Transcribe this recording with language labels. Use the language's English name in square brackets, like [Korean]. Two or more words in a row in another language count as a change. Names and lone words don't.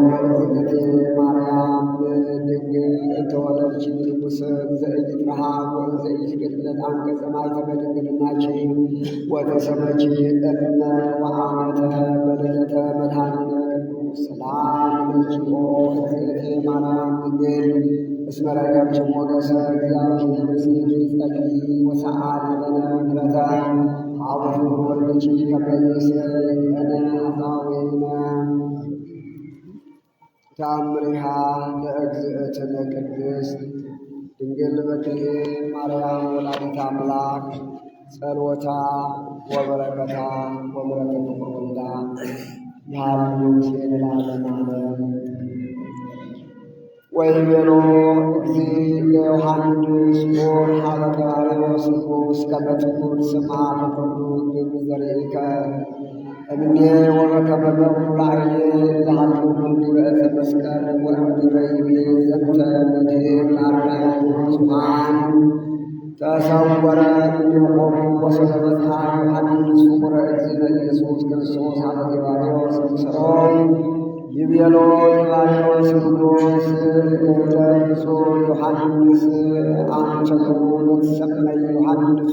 [Geez] እግዝእትየ ማርያም ድንግል እንተ ወለድኪ ንጉሠ ዘኢይትረኃቅ ወዘኢይትገለጥ አንቀጸ ማኅተመ ድንግልናኪ ወተሰመኪ እምነ ወአመተ በልደተ መድኃኒነ ቅዱስ ሰላም ለኪ ኦ እግዝእትየ ማርያም ድንግል እስመ ረከብኪ ሞገሰ እግዚአብሔር ምስሌኪ ጸልዪ ወሰአሊ ለነ ምሕረተ ሀብቱ ወልደኪ ከመ ይስረይ ለነ ኃጣውኢነ ተአምሪሃ ለእግዝእትነ ቅድስት ድንግል በክልኤ ማርያም ወላዲተ አምላክ ጸሎታ ወበረከታ ወምሕረተ ፍቁር ወልዳ ያሉ ለዓለመ ዓለም ወይቤሎ እግዚእ ለዮሐንስ ኦር ሀበ ቀራንዮስ ንጉሥ ከመ ትኩን ስማ በኩሉ ግብር ዘርኢከ እምኔ ወበከመ ገብሩ ላዕሌ ዘሃልፉ ዲበ ዕፀ መስቀል ወእምድኅረ ይቤ ዘንተ መድኅን ለአርዳኢሁ ንጹሐን ተሰወረ እምኔሆሙ ወሰበብታ ዮሐንስ ፍቁረ እግዚእነ ኢየሱስ ክርስቶስ ሀበ ጢባርዮስ ምስሮ ይቤሎ ጢባርዮስ ንጉሥ ለብፁዕ ዮሐንስ አንቸኩ ለትሰመይ ዮሐንስ